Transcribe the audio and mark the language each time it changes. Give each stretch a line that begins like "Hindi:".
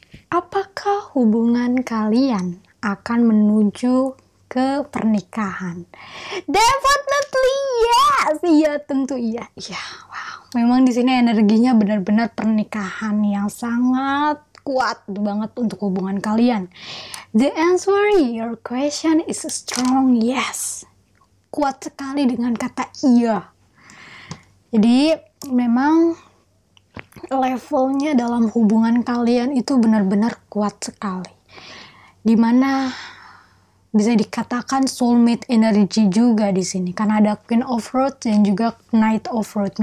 Indonesian: Apakah hubungan kalian akan menuju ke pernikahan?
English: Definitely yes.
Indonesian: Iya, tentu iya. Iya, wow. Memang di sini energinya benar-benar pernikahan yang sangat kuat banget untuk hubungan kalian.
English: The answer your question is a strong yes.
Indonesian: Kuat sekali dengan kata iya. Jadi memang levelnya dalam hubungan kalian itu benar-benar kuat sekali. Dimana bisa dikatakan soulmate energy juga di sini, karena ada Queen of Roads dan juga Knight of Roads.